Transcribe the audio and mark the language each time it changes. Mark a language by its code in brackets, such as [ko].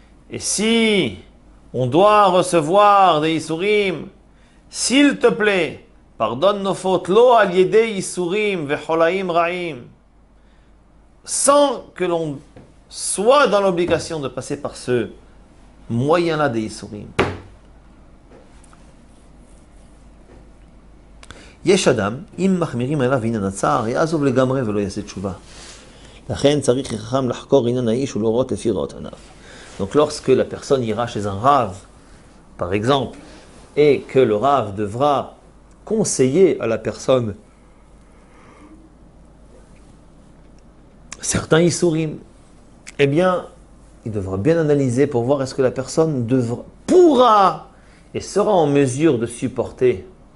[fr] Et si on doit recevoir des Isurim, s'il te plaît, pardonne nos fautes, [he] lo al yedei isurim vecholaim ra'im, [fr] sans que l'on soit dans l'obligation de passer par ce moyen-là des isurim. [he] יש אדם, אם מחמירים עליו עניין הצער, יעזוב לגמרי ולא יעשה תשובה. לכן צריך חכם לחקור עניין האיש ולראות לפי ראות עיניו. [fr] Donc lorsque la personne ira chez un rave, par exemple, et que le rave devra conseiller à la personne certains isurim, eh bien, il devra bien analyser pour voir est-ce que la personne pourra et sera en mesure de supporter.